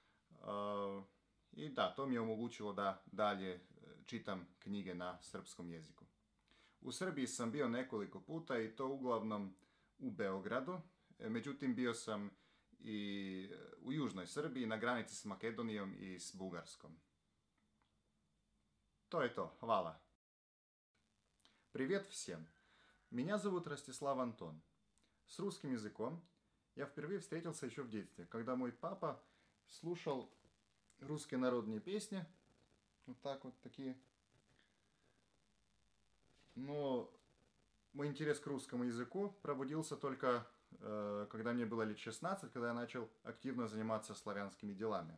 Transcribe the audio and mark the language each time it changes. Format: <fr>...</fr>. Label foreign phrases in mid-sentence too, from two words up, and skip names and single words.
<sr>I da, to mi je omogućilo da dalje čitam knjige na srpskom jeziku. U Srbiji sam bio nekoliko puta i to uglavnom u Beogradu. Međutim, bio sam i u južnoj Srbiji, na granici s Makedonijom i s Bugarskom. To je to. Hvala.</sr> <ru>Привет всем! Меня зовут Ростислав Антон. С русским языком я впервые встретился еще в детстве, когда мой папа слушал русские народные песни. Вот так вот такие. Но мой интерес к русскому языку пробудился только когда мне было лет 16, когда я начал активно заниматься славянскими делами.</ru>